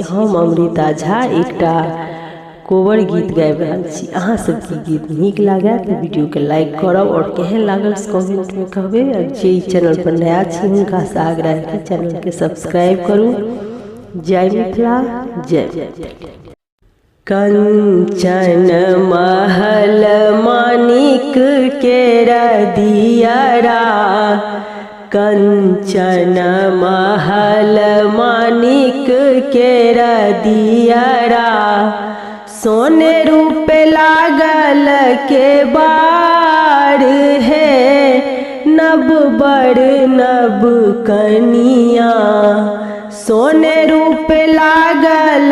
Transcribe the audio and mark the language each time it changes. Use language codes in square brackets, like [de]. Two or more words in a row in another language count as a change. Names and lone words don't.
[mai] हम अमृता झा एकटा कोवर गीत गाबि रहल छी। अहाँ सबके गीत नीक लागे तो वीडियो के लाइक करब और केहन लागल कमेंट में कहबे। और जे चैनल पर नया छी हुनका से आग्रह है कि चैनल के सब्सक्राइब करू। जय मिथिला जय। कंचन महल मानिक केरा दियरा, कंचन महल मानिक केरा दियरा, सोने रूप लागल के बार है, नब बड़ नब कनिया, सोने रूप लागल